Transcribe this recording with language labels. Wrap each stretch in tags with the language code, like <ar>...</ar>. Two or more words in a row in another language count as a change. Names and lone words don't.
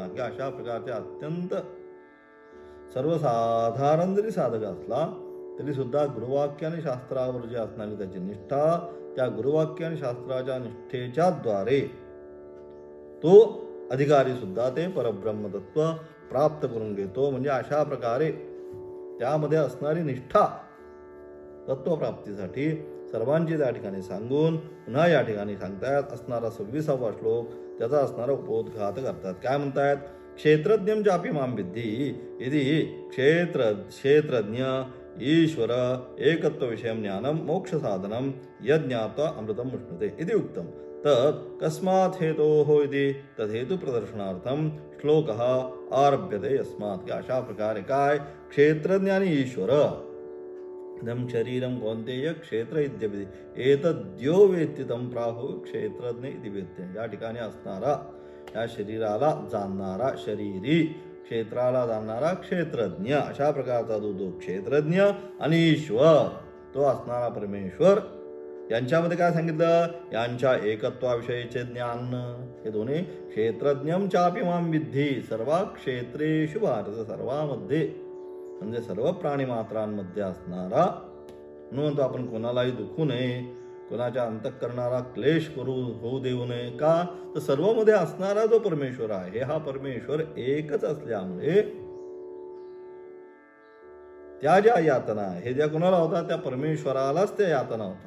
<mr>की अशा प्रकारचे अत्यंत सर्वसाधारण जरी साधक असला तरी सुद्धा गुरुवाक्य आणि शास्त्रावर जे असणारी त्याची निष्ठा, त्या गुरुवाक्य आणि शास्त्राच्या निष्ठेच्या द्वारे तो अधिकारी सुद्धा ते परब्रह्मतत्व प्राप्त करून घेतो. म्हणजे अशा प्रकारे त्यामध्ये असणारी निष्ठा तत्वप्राप्तीसाठी सर्वांची त्या ठिकाणी सांगून पुन्हा या ठिकाणी सांगतायत असणारा 26वा श्लोक त्याचा असणारा उपोद्घात करतात. काय म्हणतायत?</mr> <sa>क्षेत्रज्ञं चापि मां विद्धि इति क्षेत्रज्ञ ईश्वर एकत्व विषयं ज्ञानं मोक्ष साधनं यज्ञात्वा अमृतं उष्णुते इति उक्तं. तत् कस्मात् हेतोः इति तद्हेतु प्रदर्शनार्थं श्लोकः आरभ्यते यस्मात्.</sa> <mr>की अशा प्रकारे काय क्षेत्रज्ञ आणि ईश्वर</mr> <sa>इदं शरीरं कौन्तेय क्षेत्र इत्यपि एतद्यो वेत्ति तं प्राहुः क्षेत्रज्ञ इति वेत्ते.</sa> <mr>या ठिकाणी असणारा या शरीराला जाणणारा शरीरी, क्षेत्राला जाणणारा क्षेत्रज्ञ अशा प्रकारचा तो क्षेत्रज्ञ आणि ईश्वर तो असणारा परमेश्वर यांच्यामध्ये काय सांगितलं? यांच्या एकत्वाविषयीचे ज्ञान. हे दोन्ही</mr> <sa>क्षेत्रज्ञं चापि मां विद्धि सर्व क्षेत्रेषु भारत</sa> <mr>सर्वामध्ये म्हणजे सर्व प्राणी मात्रांमध्ये असणारा. म्हणून आपण कोणालाही दुखू नये, कोणाच्या अंतःकरणाला क्लेश होऊ देऊ नये. का तर सर्वमध्ये असणारा जो परमेश्वर आहे हा परमेश्वर एकच असल्यामुळे त्या ज्या यातना आहे ज्या कोणाला होता त्या परमेश्वरालाच त्या यातना होतात.</mr>